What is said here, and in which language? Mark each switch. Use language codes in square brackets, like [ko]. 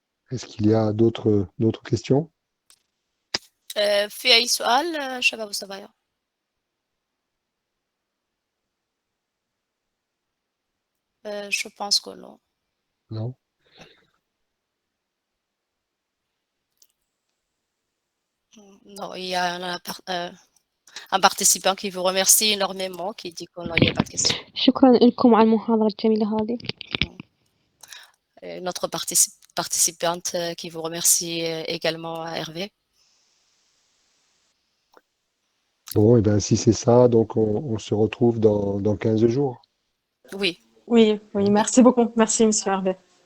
[fr] Est-ce qu'il y a d'autres questions? [ar] في أي سؤال شباب وصبايا؟ [fr] Je pense que non. Non. Non, il y a un participant qui vous remercie énormément, qui dit qu'il n'y a pas de question. [ar] شكرا لكم على المحاضرة الجميلة هذه. [fr] Notre participante qui vous remercie également, Hervé. Bon, et bien si c'est ça, donc on se retrouve dans 15 jours. Oui. Oui, merci beaucoup. Merci, monsieur Hervé.